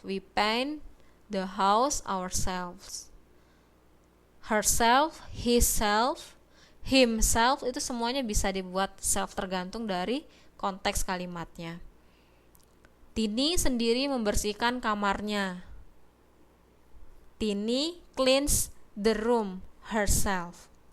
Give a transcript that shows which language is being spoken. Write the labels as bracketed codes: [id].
[en] We paint the house ourselves. [id] Herself, himself, himself itu semuanya bisa dibuat self tergantung dari konteks kalimatnya. Tini sendiri membersihkan kamarnya. [en] Tini cleans the room herself.